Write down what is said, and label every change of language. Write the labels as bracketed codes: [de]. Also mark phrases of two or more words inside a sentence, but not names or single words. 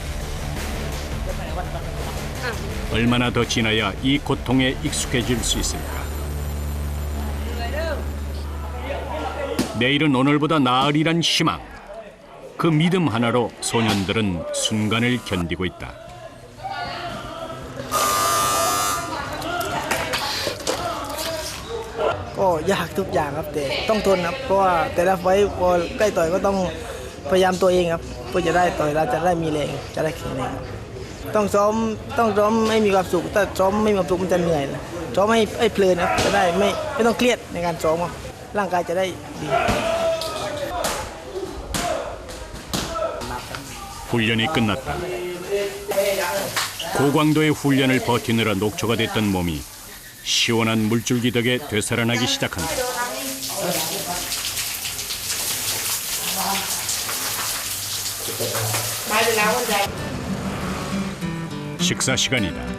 [ko] 얼마나 더 지나야 이 고통에 익숙해질 수 있을까? 내일은 오늘보다 나으리란 희망. 그 믿음 하나로 소년들은 순간을 견디고 있다. [th] ก็ยากทุกอย่างครับแต่ต้องทนครับเพราะว่าแต่ละไฟต์พอใกล้ต่อยก็ต้องพยายามตัวเองครับเพื่อจะได้ต่อยเราจะได้มีแรงจะได้แข็งแรงครับต้องซ้อมให้มีความสุขถ้าซ้อมไม่มีความสุขมันจะเหนื่อยนะซ้อมให้เพลินครับจะได้ไม่ต้องเครียดในการซ้อมครับร่างกายจะได้ดี [ko] 훈련이 끝났다. 고강도의 훈련을 버티느라 녹초가 됐던 몸이 시원한 물줄기 덕에 되살아나기 시작한다. 식사 시간이다.